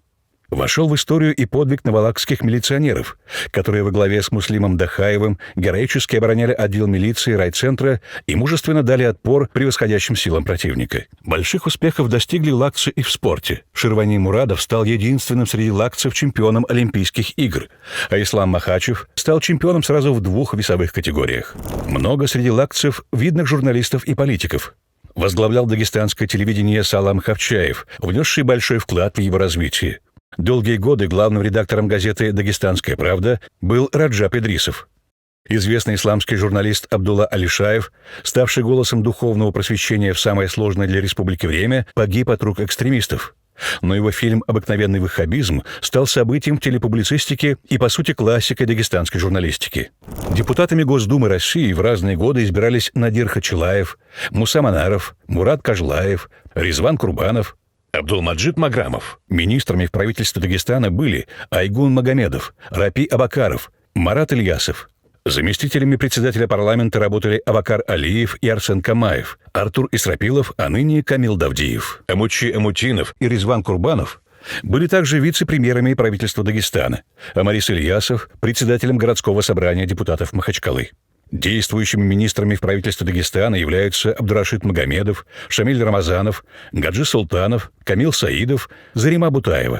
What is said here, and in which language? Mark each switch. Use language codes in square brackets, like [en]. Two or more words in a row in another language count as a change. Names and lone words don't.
[ru] Вошел в историю и подвиг навалакских милиционеров, которые во главе с Муслимом Дахаевым героически обороняли отдел милиции райцентра и мужественно дали отпор превосходящим силам противника. Больших успехов достигли лакцы и в спорте. Ширвани Мурадов стал единственным среди лакцев чемпионом Олимпийских игр, а Ислам Махачев стал чемпионом сразу в 2 весовых категориях. Много среди лакцев видных журналистов и политиков. Возглавлял дагестанское телевидение Салам Хавчаев, внесший большой вклад в его развитие. Долгие годы главным редактором газеты «Дагестанская правда» был Раджаб Идрисов. Известный исламский журналист Абдулла Алишаев, ставший голосом духовного просвещения в самое сложное для республики время, погиб от рук экстремистов. Но его фильм «Обыкновенный ваххабизм» стал событием в телепублицистике и, по сути, классикой дагестанской журналистики. Депутатами Госдумы России в разные годы избирались Надир Хачилаев, Муса Манаров, Мурат Кажлаев, Ризван Курбанов, Абдулмаджид Маграмов. Министрами в правительстве Дагестана были Айгун Магомедов, Рапи Абакаров, Марат Ильясов. Заместителями председателя парламента работали Абакар Алиев и Арсен Камаев, Артур Исрапилов, а ныне Камил Давдиев. Амучи Амутинов и Ризван Курбанов были также вице-премьерами правительства Дагестана, а Марис Ильясов — председателем городского собрания депутатов Махачкалы. Действующими министрами в правительстве Дагестана являются Абдурашид Магомедов, Шамиль Рамазанов, Гаджи Султанов, Камил Саидов, Зарима Бутаева.